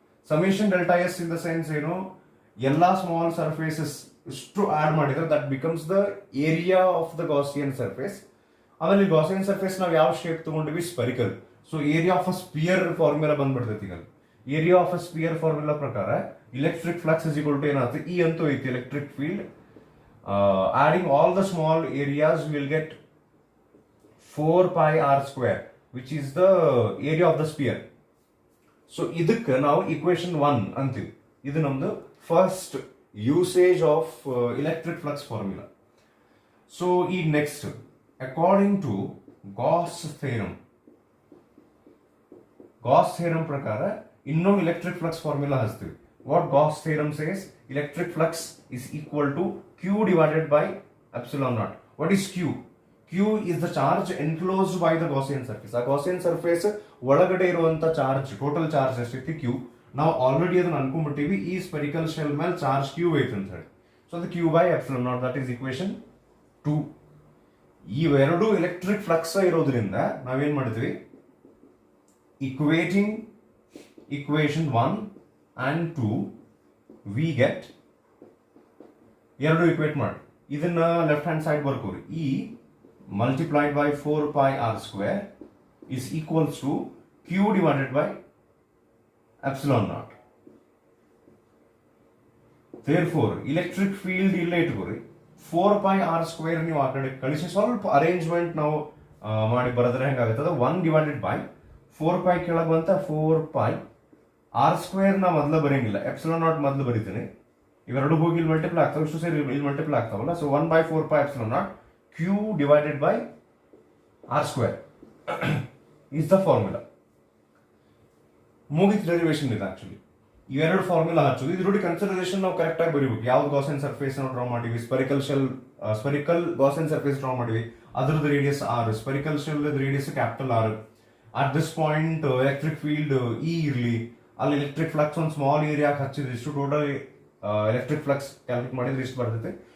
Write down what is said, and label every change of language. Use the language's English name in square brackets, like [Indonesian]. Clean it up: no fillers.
[English] summation delta S in the sense ಏನು, ಎಲ್ಲಾ small surfaces [Kannada] ಇಷ್ಟು ಆಡ್ ಮಾಡಿದ್ರೆ [English] That becomes the area of the Gaussian surface. [Kannada] ಆಮೇಲೆ Gaussian surface ನಾವು ಯಾವ shape ತಗೊಂಡಿವಿ, spherical. So area of a spear formula ಬಂದ್ಬಿಡ್ತೈತಿ. ಈಗ area of a spear formula ಪ್ರಕಾರ [English] electric flux is equal to [Kannada] ಏನಾಗುತ್ತೆ, E ಅಂತೂ ಐತಿ electric field. [English] Adding all the small areas will get 4 pi r square which is the area of the sphere. [Kannada] So ಇದಕ್ಕೆ ನಾವು equation 1 ಅಂತೀವಿ. ಇದು ನಮ್ದು [English] First usage of electric flux formula. [Kannada] So ಈ next according to Gauss theorem, Gauss theorem ಪ್ರಕಾರ ಇನ್ನೊಂದು electric flux formula ಹಚ್ತೀವಿ. [English] What Gauss theorem says, electric flux is equal to q divided by epsilon naught. What is q? Q is the charge enclosed by the Gaussian surface. [Kannada] ಆ Gaussian surface ಒಳಗಡೆ ಇರುವಂತ charge, total charge ಎಷ್ಟೈತಿ q. ನಾವು already ಅದನ್ನ ಅನ್ಕೊಂಡ್ಬಿಟ್ಟಿವಿ, ಈ spherical shell ಮೇಲೆ charge q ಐತೆ ಅಂತ ಹೇಳಿ. ಸೊ ಅದು [English] q by epsilon naught, that is equation 2. [Kannada] ಇವೆರಡು ಎಲೆಕ್ಟ್ರಿಕ್ ಫ್ಲಕ್ಸ್ ಇರೋದ್ರಿಂದ ನಾವೇನ್ ಮಾಡಿದ್ವಿ, [English] equating equation 1 and 2 we get [Kannada] ಎರಡು ಇಕ್ವೇಟ್ ಮಾಡಿ ಇದನ್ನ left hand side ಬರ್ಕೋರಿ. [English] ಇ multiplied by 4 pi r square is equals to q divided by epsilon naught. Therefore electric field [Kannada] ಇಲ್ಲೇ ಇಟ್ಕೋರಿ, 4 pi r square ನೀವು ಆ ಕಡೆ ಕಳಿಸಿ ಸ್ವಲ್ಪ ಅರೇಂಜ್ಮೆಂಟ್ ನಾವು ಮಾಡಿ ಬರೆದ್ರೆ ಹೆಂಗಾಗುತ್ತದೆ, 1 divided by 4 pi ಕೆಳಗೆ ಬಂತ 4 pi r square ನಾ ಮೊದಲು ಬರೆಯಂಗಿಲ್ಲ, epsilon naught ಮೊದಲು ಬರೀತೀನಿ. ಇವೆರಡು ಹೋಗಿ ಇಲ್ಲಿ ಮಲ್ಟಿಪ್ಲೈ ಆಗ್ತಾವೆ, ಇಷ್ಟು ಸೇರಿ ಇಲ್ಲಿ multiply ಆಗ್ತಾವಲ್ಲ. [English] So 1 by 4 pi epsilon naught q divided by r square is the formula. [Kannada] ಮುಗಿತ್ derivation ಇದೆ ಆಕ್ಚುಲಿ. ಇವೆರಡು ಫಾರ್ಮುಲಾ ಹಚ್ಚೋದು, ಇದ್ರೊಡಿ ಕನ್ಸಿಡರೇಷನ್ ನಾವು ಕರೆಕ್ಟ್ ಆಗಿ ಬರೀಬೇಕು. ಯಾವ್ದು ಗಾಸಿಯನ್ ಸರ್ಫೇಸ್ ನಾವು ಡ್ರಾ ಮಾಡಿವಿ, spherical shell, spherical Gaussian surface draw ಮಾಡಿವಿ, ಅದರದ್ದು radius r, spherical shell radius capital R. At this point electric field E ಇರಲಿ, ಅಲ್ಲಿ ಎಲೆಕ್ಟ್ರಿಕ್ ಫ್ಲಕ್ಸ್ ಒಂದು ಸ್ಮಾಲ್ ಏರಿಯಾ ಹಚ್ಚಿದ್ರೆ ಇಷ್ಟು ಟೋಟಲ್ ಎಲೆಕ್ಟ್ರಿಕ್ ಫ್ಲಕ್ಸ್ ಕ್ಯಾಲ್ಕುಲೇಟ್ ಮಾಡಿದ್ರೆ ಇಷ್ಟು ಬರ್ತೈತೆ.